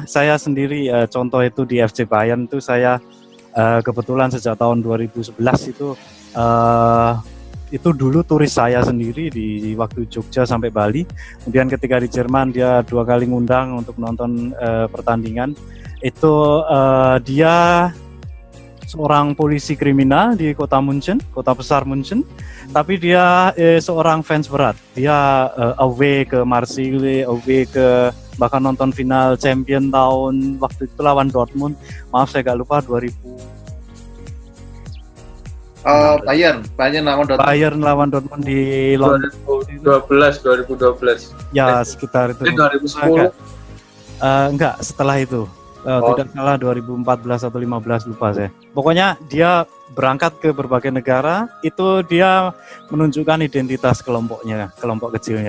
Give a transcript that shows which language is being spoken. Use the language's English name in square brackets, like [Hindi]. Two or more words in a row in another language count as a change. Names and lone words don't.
[Indonesian] Saya sendiri contoh itu di FC Bayern itu saya kebetulan sejak tahun 2011 itu dulu turis saya sendiri di waktu Jogja sampai Bali. Kemudian ketika di Jerman dia 2 kali ngundang untuk nonton pertandingan. Itu dia seorang polisi kriminal di kota München, kota besar München. Tapi dia seorang fans berat. Dia away ke Marseille, away ke bahkan nonton final champion tahun waktu itu lawan Dortmund. Maaf saya agak lupa 2000. Bayern lawan Dortmund. Bayern lawan Dortmund di London 2012. Ya, sekitar itu. 2010. Enggak, setelah itu. Tidak salah 2014 atau 15 lupa saya. Pokoknya dia berangkat ke berbagai negara, itu dia menunjukkan identitas kelompoknya, kelompok kecilnya.